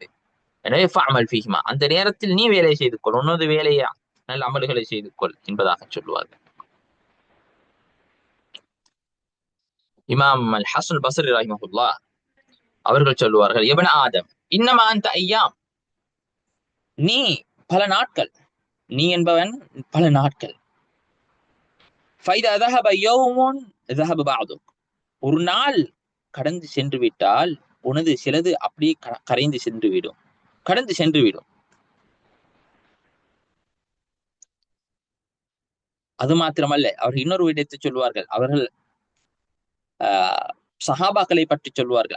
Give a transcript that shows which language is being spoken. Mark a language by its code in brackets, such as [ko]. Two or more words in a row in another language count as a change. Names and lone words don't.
[ta] எனவே [ar] فاعمل فيهما, [ta] அந்த நேரத்தில் நீ வேலை செய்து கொள், உன்னது வேலையா நல்ல அமல்களை செய்து கொள் என்பதாக சொல்லுவார்கள். இமாம் அல் ஹசன் பஸ்ரி ரஹிமஹுல்லாஹ் அவர்கள் சொல்லுவார்கள், [ar] ابن آدم إنما أنت أيام, [ta] நீ பல நாட்கள், நீ என்பவன் பல நாட்கள், [ar] فإذا ذهب يوم ذهب بعضك. [ta] ஒரு நாள் கடந்து சென்று விட்டால் உனது சிலது அப்படியே கரைந்து சென்று விடும், கடந்து சென்று விடும். அது மாத்திரமல்ல, அவர்கள் இன்னொரு விடயத்தை சொல்வார்கள். அவர்கள் சஹாபாக்களை பற்றி சொல்வார்கள்.